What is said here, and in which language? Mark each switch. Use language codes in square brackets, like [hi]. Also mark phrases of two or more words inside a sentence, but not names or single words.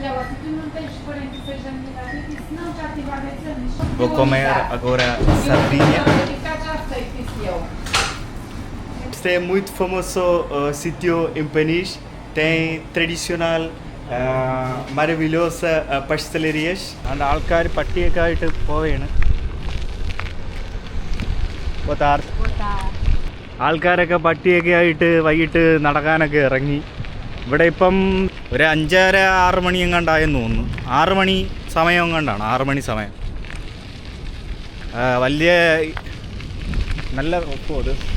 [pt] Ela, se tu não tens 46 anos de idade, se não já tive há 10 anos. Vou comer agora sardinha. Já aceito isso eu. Este é muito famoso sítio em Peniche. Tem tradicional maravilhosa pastelerias. [ml] And ആൾക്കാർ പട്ടിയൊക്കെ ആയിട്ട് പോവുകയാണ്. ആൾക്കാരൊക്കെ പട്ടിയൊക്കെ ആയിട്ട് വൈകിട്ട് നടക്കാനൊക്കെ ഇറങ്ങി. ഇവിടെ ഇപ്പം ഒരു 5:30-6 മണി എങ്ങാണ്ടായെന്ന് തോന്നുന്നു. 6 മണി സമയം എങ്ങാണ്ടാണ്, 6 മണി സമയം. വലിയ നല്ല ഒപ്പം അത്.